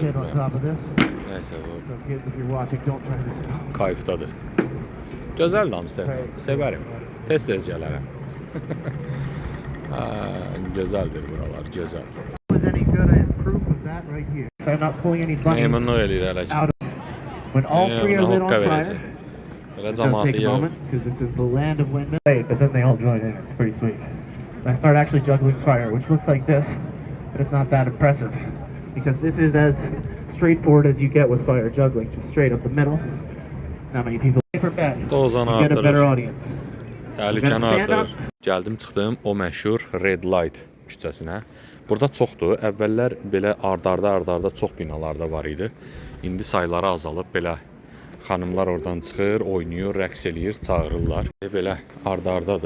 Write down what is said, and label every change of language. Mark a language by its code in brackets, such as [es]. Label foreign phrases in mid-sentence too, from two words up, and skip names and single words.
[az] Neyse, bu kayıfdadır. Gözəldir Amsterdam, sevərim. Tez gələrəm. Gözəldir buralar, gözəl. Meymunluq edir hələ ki. [en] When all three are lit on fire, it does take a moment, because this is the land of windmills. But then they all join in, it's pretty sweet. I start actually juggling fire, which looks like this, but it's not that impressive, because this is as straightforward as you get with fire juggling, just straight up the middle. Not many people for bet. You get a better audience. [az] Təhlükəni artırır. Gəldim, çıxdım o məşhur Red Light küçəsinə. Burada çoxdur. Əvvəllər belə ardarda çox binalarda var idi. İndi sayları azalıb, belə xanımlar oradan çıxır, oynayır, rəqs eləyir, çağırırlar. Belə ardardadır.